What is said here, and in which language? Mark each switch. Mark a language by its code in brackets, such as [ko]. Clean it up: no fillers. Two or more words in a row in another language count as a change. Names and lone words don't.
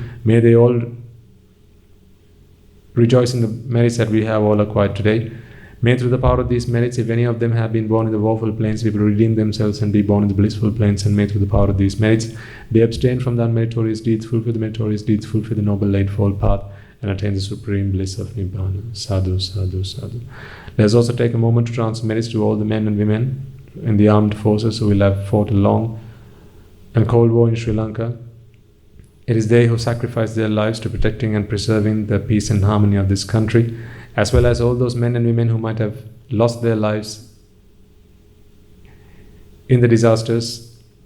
[en] May they all rejoice in the merits that we have all acquired today. May through the power of these merits, if any of them have been born in the woeful planes, they will redeem themselves and be born in the blissful planes. And may through the power of these merits, they abstain from the unmeritorious deeds, fulfill the meritorious deeds, fulfill the noble eightfold path, and attain the supreme bliss of Nibbana. [pi] Sadhu, sadhu, sadhu. [en] Let us also take a moment to transfer merits to all the men and women in the armed forces who will have fought a long and cold war in Sri Lanka. It is they who sacrificed their lives to protecting and preserving the peace and harmony of this country, as well as all those men and women who might have lost their lives in the disasters.